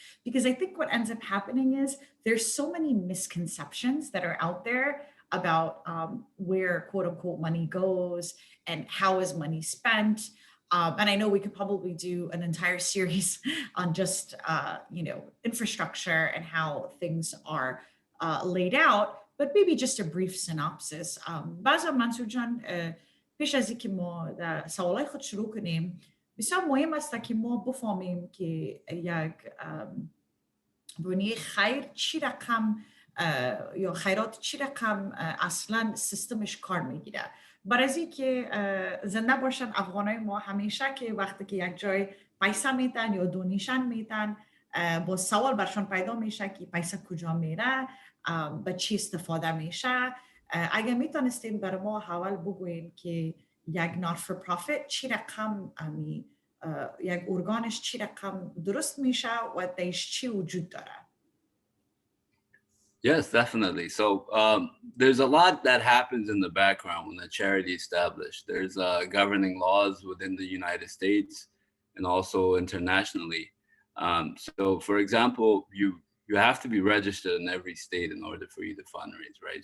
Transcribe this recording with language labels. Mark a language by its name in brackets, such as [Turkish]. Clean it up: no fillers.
[English] Because I think what ends up happening is there's so many misconceptions that are out there about where quote unquote money goes and how is money spent. And I know we could probably do an entire series on just infrastructure and how things are laid out, but maybe just a brief synopsis. [Persian] بعضا منصور جان پیش از اینکه ما در سوالای خود شروع کنیم بسیار مهم است که ما بفهمیم که یک بنیه خیر چی رقم یا خیرات چی رقم اصلا سیستمش کار میگیره. برای که زنده باشن افغانای ما همیشه که وقتی که یک جای پیسه میدن یا دونیشن میدن با سوال برشان پیدا میشه که پیسه کجا میره، به چی استفاده میشه. اگر میتونستین برای ما حوال بگوین که یک [English] not for profit [Persian] چی رقم یک ارگانش چی رقم درست میشه و دیش چی وجود داره. [English] Yes, definitely. So there's a lot that happens in the background when a charity is established. There's governing laws within the United States and also internationally. So, for example, you have to be registered in every state in order for you to fundraise, right?